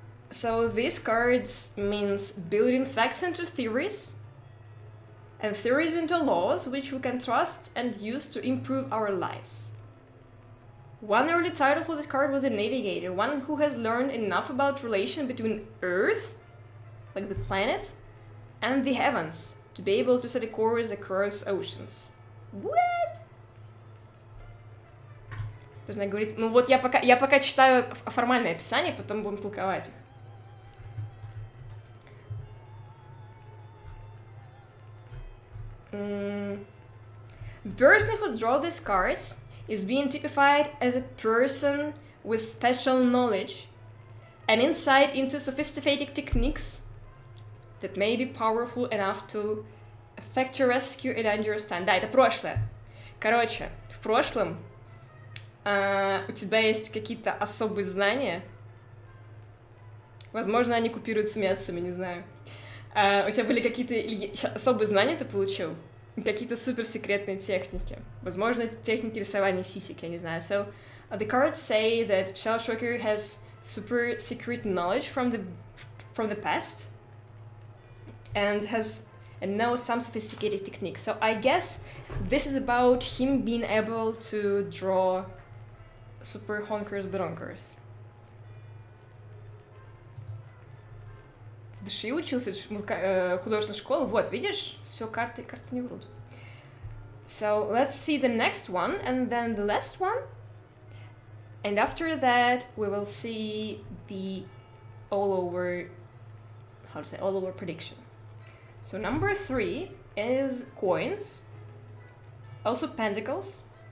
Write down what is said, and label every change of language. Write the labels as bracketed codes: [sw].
[en] So these cards means building facts into theories and theories into laws which we can trust and use to improve our lives. One early title for this card was the Navigator, one who has learned enough about relation between Earth, like the planet, and the heavens to be able to set a course across oceans. What? [ru] Должна говорить, ну вот я пока читаю формальное описание, потом будем толковать их. [en] The person who draws these cards is being typified as a person with special knowledge and insight into sophisticated techniques that may be powerful enough to affect your rescue and understand. [ru] Да, это прошлое. Короче, в прошлом у тебя есть какие-то особые знания. Возможно, они купируются метцами, не знаю. У тебя были какие-то особые знания ты получил? Какие-то суперсекретные техники. Возможно, техники рисования сисек, я не знаю. [en] So, the cards say that Shell Shocker has super secret knowledge from the past and knows some sophisticated techniques. So I guess this is about him being able to draw super honkers-бронкers. [ru] В ДШИ учился, художественной школы. Вот, видишь? Все, карты не врут. [en] So let's see the next one and then the last one. And after that, we will see the all-over prediction. So number 3 is coins, also pentacles.